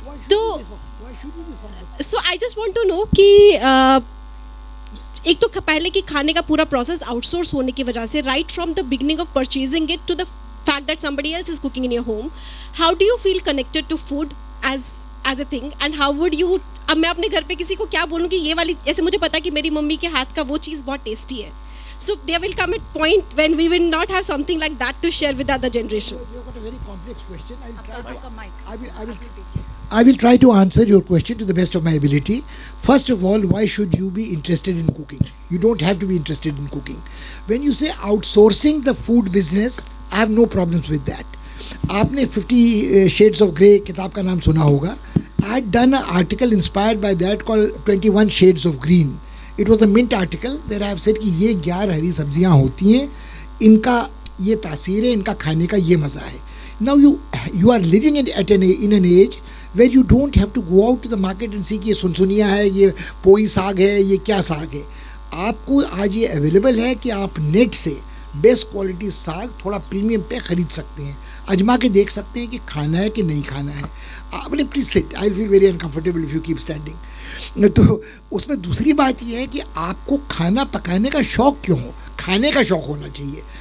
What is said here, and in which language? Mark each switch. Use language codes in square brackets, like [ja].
[en] तो so I just want to know [hi] कि एक तो पहले कि खाने का पूरा प्रोसेस आउटसोर्स होने की वजह से, [en] right from the beginning of purchasing it to the fact that somebody else is cooking in your home, how do you feel connected to food as a thing, and how would you, [hi] अब मैं अपने घर पे किसी को क्या बोलूँ कि ये वाली, जैसे मुझे पता है कि मेरी मम्मी के हाथ का वो चीज़ बहुत टेस्टी है, [en] So there will come a point when we will not have something like that to share with other generation. You've got a very complex question. I will try to answer your question to the best of my ability. First of all, why should you be interested in cooking? You don't have to be interested in cooking. When you say outsourcing the food business, I have no problems with that. [hi] आपने 50 Shades of Grey किताब का नाम सुना होगा, [en] I had done an article inspired by that called 21 Shades of Green. It was a Mint article where I have said [hi] कि ये 11 हरी सब्जियां होती हैं, इनका ये तासीर है, इनका खाने का ये मज़ा है. [en] Now you are living in an age where you don't have to go out to the market and see [hi] कि ये सुनसुनिया है, ये पोई साग है, ये क्या साग है. आपको आज ये अवेलेबल है कि आप नेट से बेस्ट क्वालिटी साग थोड़ा प्रीमियम पे ख़रीद सकते हैं, आजमा के देख सकते हैं कि खाना है कि नहीं खाना है. आपने [en] Please sit, I feel very uncomfortable if you keep standing. [hi] तो उसमें दूसरी बात यह है कि आपको खाना पकाने का शौक़ क्यों हो, खाने का शौक़ होना चाहिए.